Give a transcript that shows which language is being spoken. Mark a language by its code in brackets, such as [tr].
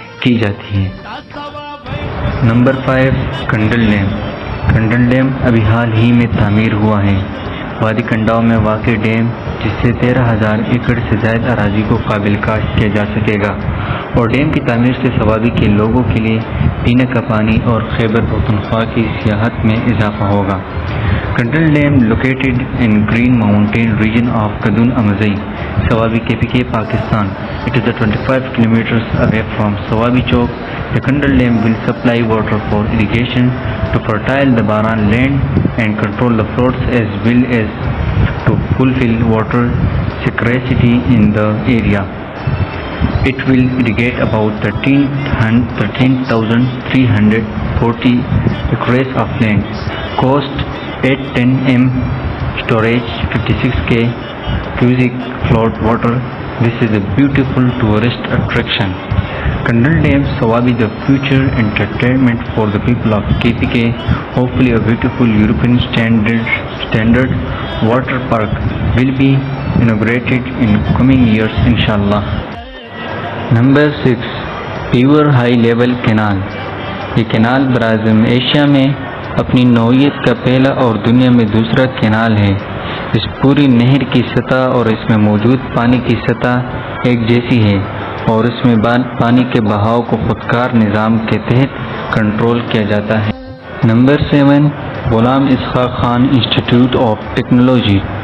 [ur] کی جاتی ہے۔ نمبر 5 کنڈل ڈیم۔ کنڈل ڈیم ابھی حال ہی میں تعمیر ہوا ہے۔ وادی کنڈاؤ میں واقع ڈیم جس سے 13,000 ایکڑ سے زائد اراضی کو قابل کاشت کیا جا سکے گا، اور ڈیم کی تعمیر سے سوابی کے لوگوں کے لیے پینے کا پانی اور خیبر پختونخوا کی سیاحت میں اضافہ ہوگا۔ کنڈل dam [en] located in Green Mountain region of Gadun Amazigh, Sawabi KPK, Pakistan. It is 25 kilometers away from Sawabi Chowk. The Kandal Dam will supply water for irrigation to fertile the Baran land and control the floods as well as to fulfill water scarcity in the area. It will irrigate about 13,340 acres of land. Cost 810 m, storage 56k cubic flood water. This is a beautiful tourist attraction. Kandal Dam, Sawabi, the future entertainment for the people of KPK. Hopefully a beautiful European standard water park will be inaugurated in coming years, inshallah. Number 6 [ur] pure high level canal. یہ canal براعظم Asia میں اپنی نوعیت کا پہلا اور دنیا میں دوسرا کینال ہے۔ اس پوری نہر کی سطح اور اس میں موجود پانی کی سطح ایک جیسی ہے، اور اس میں پانی کے بہاؤ کو خودکار نظام کے تحت کنٹرول کیا جاتا ہے۔ Number 7 Ghulam Ishaq Khan institute of technology.